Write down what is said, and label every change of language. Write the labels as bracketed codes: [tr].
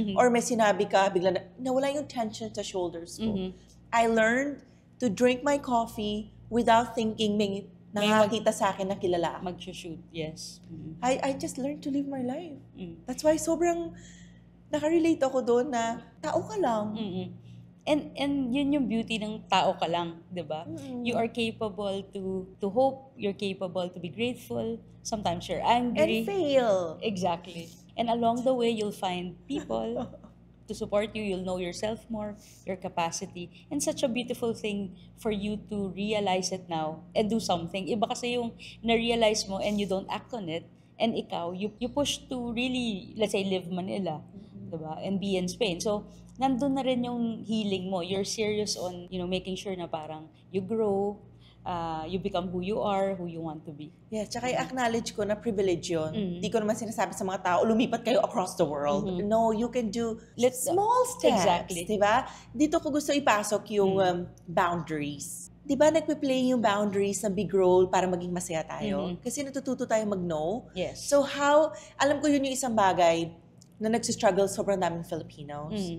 [tl] Or may sinabi ka, bigla nawala yung tension sa shoulders ko. [en] I learned to drink my coffee without thinking [tl] may nakakita sa akin na kilala ako. [en] Mag-shoot, yes. I just learned to live my life. [tl] That's why sobrang nakarelate ako doon na tao ka lang. And yun yung beauty ng tao ka lang, 'di ba? [en] You are capable to hope, you're capable to be grateful, sometimes you're And angry. fail. Exactly. And along the way, you'll find people to support you. You'll know yourself more, your capacity. And such a beautiful thing for you to realize it now and do something. [tl] Iba kasi yung na-realize mo [en] and you don't act on it. And ikaw, you push to really, let's say, live Manila, diba? And be in Spain. [tl] So, nandun na rin yung healing mo. [en] You're serious on, making sure na parang you grow, you become who you are, who you want to be. [tl] Yes, tsaka i-acknowledge ko na privilege yun. Hindi ko naman sinasabi sa mga tao, lumipat kayo across the world. [en] No, you can do small steps. Exactly. [tl] Diba? Dito ko gusto ipasok yung boundaries. Diba nagpe-play yung boundaries ng big role para maging masaya tayo? Kasi natututo tayo mag-no. [en] Yes. [tl] So alam ko yun yung isang bagay na nagsistruggle sobrang daming Filipinos.